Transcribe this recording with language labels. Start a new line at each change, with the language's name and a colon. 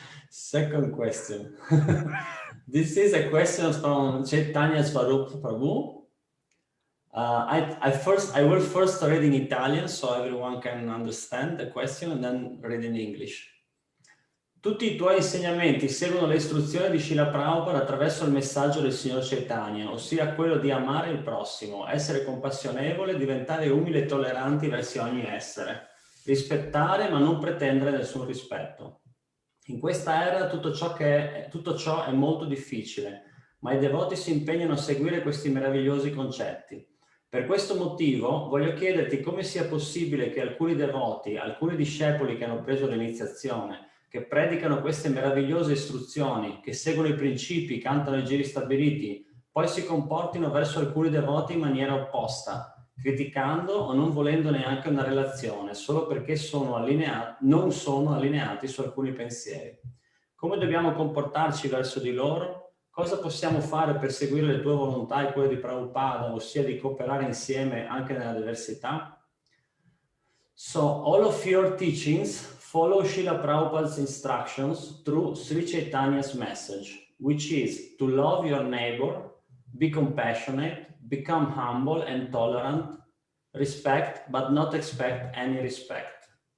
English: Second question. This is a question from Chaitanya Swarup Prabhu. I will first read in Italian so everyone can understand the question and then read in English.
Italian: Tutti i tuoi insegnamenti seguono le istruzioni di Srila Prabhupada attraverso il messaggio del Signor Chaitanya, ossia quello di amare il prossimo, essere compassionevole, diventare umili e tolleranti verso ogni essere, rispettare ma non pretendere nessun rispetto. In questa era tutto ciò è molto difficile, ma i devoti si impegnano a seguire questi meravigliosi concetti. Per questo motivo voglio chiederti come sia possibile che alcuni devoti, alcuni discepoli che hanno preso l'iniziazione, che predicano queste meravigliose istruzioni, che seguono i principi, cantano i giri stabiliti, poi si comportino verso alcuni devoti in maniera opposta, criticando o non volendo neanche una relazione, solo perché non sono allineati su alcuni pensieri. Come dobbiamo comportarci verso di loro? Cosa possiamo fare per seguire le tue volontà e quelle di Prabhupada, ossia di cooperare insieme anche nella diversità?
English: So, all of your teachings follow Srila Prabhupada's instructions through Sri Chaitanya's message, which is to love your neighbor, be compassionate, become humble and tolerant, respect but not expect any respect.